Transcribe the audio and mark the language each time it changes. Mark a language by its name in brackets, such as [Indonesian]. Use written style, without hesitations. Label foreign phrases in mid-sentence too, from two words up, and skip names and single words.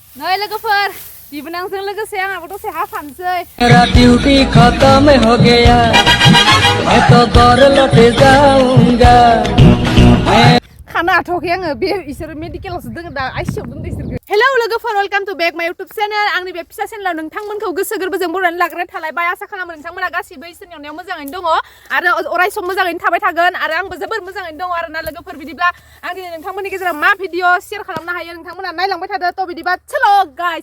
[Bodo] नै लोगोफोर बिबोनांजों लोगोसे आंहाबो दसे हा फानसै [Hindi] मेरा ड्यूटी खत्म हो गया मैं तो घर लौट जाऊंगा [Bodo] खाना हाथ'वाखै आङो बे इसोर मेडिकेलावसो दोङो दा आइसिआव दोनदो इसोरखो हेलौ लोगोफोर [English] Welcome to back my YouTube channel [Bodo] आंनि बे फिसा चेनेलाव नोंथांमोनखौ गोसो गोरबोजों बरायनानै लाग्रोनाय थालायबाय आसा खालामो नोंथांमोना गासिबो इसोरनि अननायाव मोजाङैनो दङ आरो अराय सम मोजाङैनो थाबाय थागोन आरो आंबो जोबोर मोजाङैनो दङ आरोना लोगोफोर बिदिब्ला आं दिनै नोंथांमोननि गेजेराव मा भिडिअ शेयार खालामनो हायो नोंथांमोना नायलांबाय थादो थ' बिदिबा चलो गाइस